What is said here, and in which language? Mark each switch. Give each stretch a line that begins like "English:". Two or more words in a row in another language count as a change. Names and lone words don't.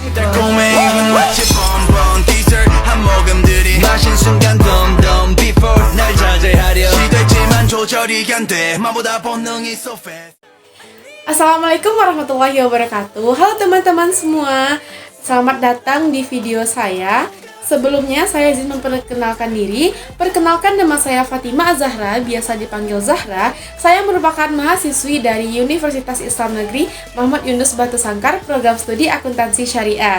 Korean: 달콤해 마치
English: bonbon dessert
Korean: 한 모금들이 마신 순간 덤덤 before 날 자제하려 시도했지만 조절이 안 돼 마보다 본능이
English: so fast.
Arabic: السلام عليكم ورحمة الله وبركاته.
Indonesian: Halo teman-teman semua, selamat datang di video saya. Sebelumnya saya izin memperkenalkan diri. Perkenalkan, nama saya Fatima Azahra, biasa dipanggil Zahra. Saya merupakan mahasiswi dari Universitas Islam Negeri Muhammad Yunus Batu Sangkar, program studi akuntansi syariah.